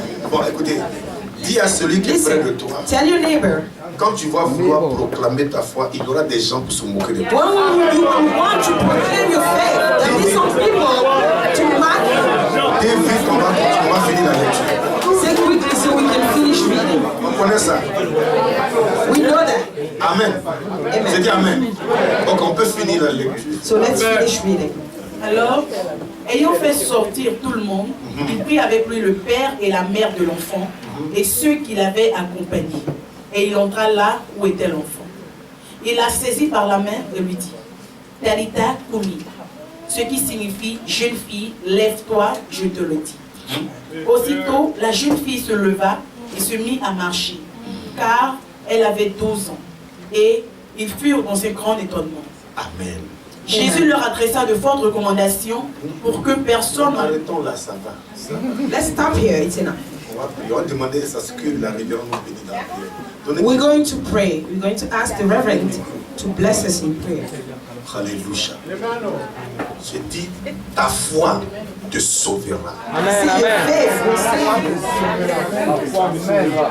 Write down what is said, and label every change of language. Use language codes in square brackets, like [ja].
[fr] Bon, écoutez, dis à celui qui est près de toi, [en] Tell your neighbor, [fr] quand tu vas vouloir proclamer ta foi, il y aura des gens pour se moquer de toi. [en] when you will want to proclaim your faith, there will be some people to mock you. [fr] Dès vite, on va finir la lecture. [en] Say quickly so we can finish reading. [fr] On connaît ça. [en] We know that. [fr] Amen. J'ai dit Amen. Donc on peut finir la lecture. [en] So let's finish reading. [fr] alors, ayant fait sortir tout le monde, il prit avec lui le père et la mère de l'enfant et ceux qui l'avaient accompagné. Et il entra là où était l'enfant. Il la saisit par la main et lui dit: Talita Kumi, ce qui signifie jeune fille, lève-toi, je te le dis. Aussitôt, la jeune fille se leva et se mit à marcher, car elle avait 12 ans. Et ils furent dans un grand étonnement. Amen. Jésus leur adressa de fortes recommandations pour que personne... Arrêtons là, ça va. [en] Let's stop here. It's enough. [fr] On va demander à ce que la révérende nous bénisse dans la prière. [en] We're going to pray. We're going to ask the Reverend to bless us in prayer. [fr] Alléluia. Je dis, ta foi te sauvera. [en] See, your faith will save you.